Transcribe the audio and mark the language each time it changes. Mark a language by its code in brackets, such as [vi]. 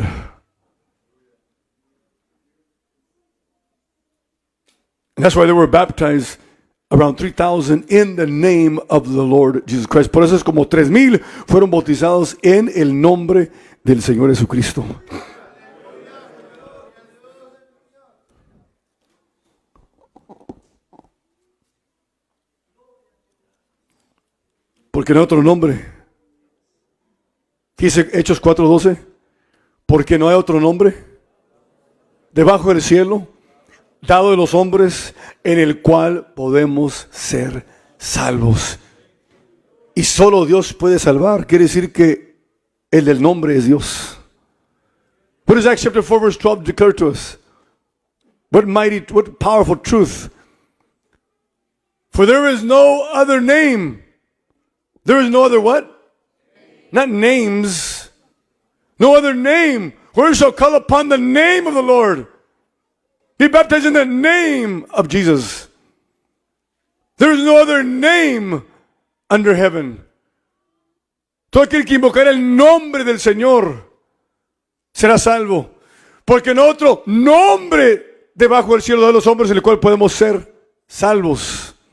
[en] And that's why they were baptized around 3,000 in the name of the Lord Jesus Christ. [es] Por eso es como 3,000 fueron bautizados en el nombre del Señor Jesucristo. Porque no hay otro nombre. Dice Hechos 4:12. Porque no hay otro nombre debajo del cielo dado de los hombres en el cual podemos ser salvos. Y solo Dios puede salvar. Quiere decir que el del nombre es Dios. [en] What does Acts chapter 4 verse 12 declare to us? What powerful truth. For there is no other name. There is no other what? Not names. No other name. Where shall call upon the name of the Lord? Be baptized in the name of Jesus. There is no other name under heaven [es] Todo aquel que invocar el nombre del Señor será salvo. Porque no otro nombre debajo del cielo de los hombres en el cual podemos ser salvos.